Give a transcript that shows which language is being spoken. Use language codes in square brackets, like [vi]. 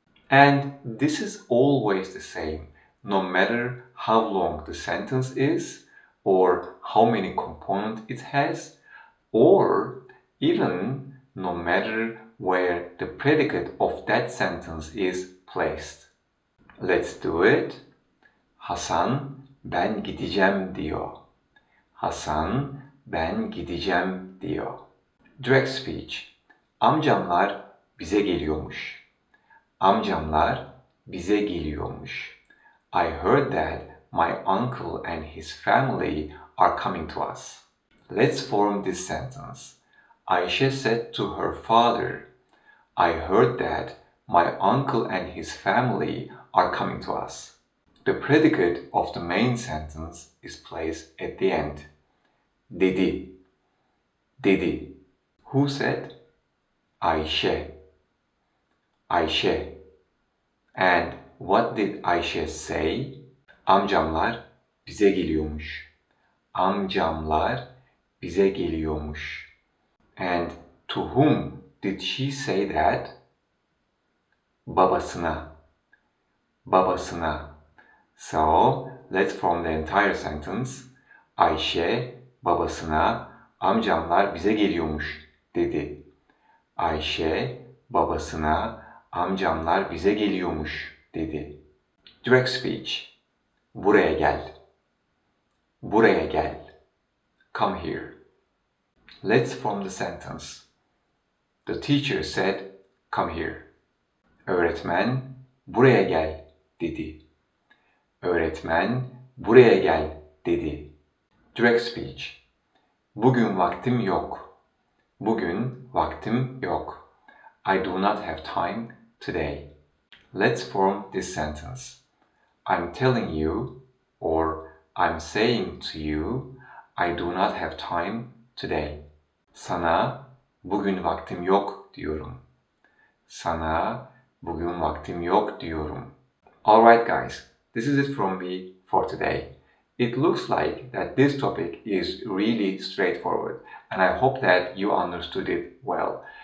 [en] And this is always the same, no matter how long the sentence is, or how many components it has, or even no matter where the predicate of that sentence is placed. Let's do it. [tr] Hasan, ben gideceğim diyor. Hasan, ben gideceğim diyor. [en] Direct speech. [tr] Amcamlar bize geliyormuş. Amcamlar bize geliyormuş. [en] I heard that my uncle and his family are coming to us. Let's form this sentence. Ayşe said to her father, I heard that my uncle and his family are coming to us. The predicate of the main sentence is placed at the end. [tr] Dedi. Dedi. [en] Who said? Ayşe. Ayşe. And what did Ayşe say? [tr] Amcamlar bize geliyormuş. Amcamlar bize geliyormuş. [en] And to whom did she say that? [tr] Babasına. Babasına. [en] So, let's form the entire sentence. [tr] Ayşe babasına amcamlar bize geliyormuş dedi. Ayşe babasına amcamlar bize geliyormuş dedi. [en] Direct speech. [tr] Buraya gel. Buraya gel. [en] Come here. Let's form the sentence. The teacher said, come here. [tr] Öğretmen buraya gel dedi. Öğretmen buraya gel dedi. [en] Direct speech. [tr] Bugün vaktim yok. Bugün vaktim yok. [en] I do not have time today. Let's form this sentence. I'm telling you or I'm saying to you, I do not have time today. [tr] Sana bugün vaktim yok diyorum. Sana bugün vaktim yok diyorum. [en] Alright guys, this is it from me for today. It looks like that this topic is really straightforward and I hope that you understood it well.